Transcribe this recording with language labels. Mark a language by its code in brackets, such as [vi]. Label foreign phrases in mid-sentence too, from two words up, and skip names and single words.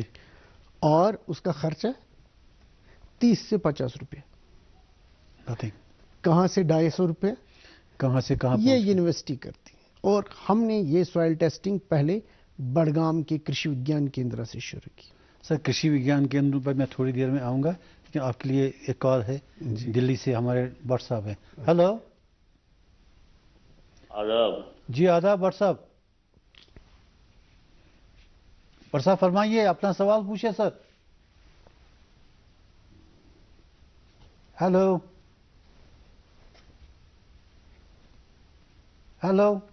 [ur] اور اس کا خرچہ 30 سے 50 روپے. کہاں سے 250 روپے؟ کہاں سے کہاں؟ یہ یونیورسٹی کرتی ہے. اور ہم نے یہ [en] soil testing [ur] پہلے بڑگام کے کرشی وگیان کیندرا سے شروع کی. سر کرشی وگیان کیندر پر میں تھوڑی دیر میں آؤں گا، لیکن آپ کے لیے ایک کال ہے دلی سے، ہمارے بٹ صاحب ہیں. ہلو. آداب. جی آداب بٹ صاحب. بٹ صاحب فرمائیے، اپنا سوال پوچھے سر. [en] hello hello.